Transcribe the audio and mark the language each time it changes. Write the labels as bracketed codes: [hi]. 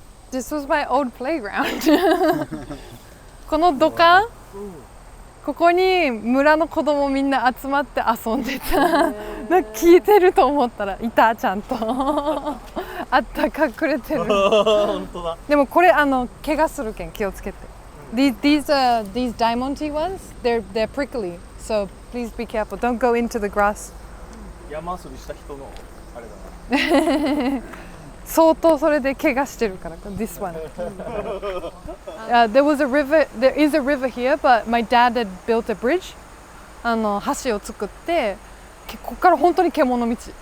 [en] This was my old playground. [ja] この土管、ここに村の子供みんな集まって遊んでた。なんか聞いてると思ったらいたちゃんと。あった隠れてる。本当だ。でもこれ怪我するけん気をつけて。 [en] These diamond ones, they're prickly, so please be careful. Don't go into the grass. [ja] 山遊びした人のあれだな。相当それで怪我してるから。 [en] This one. There is a river here, but my dad had built a bridge. [ja] 橋を作って、ここから本当に獣道。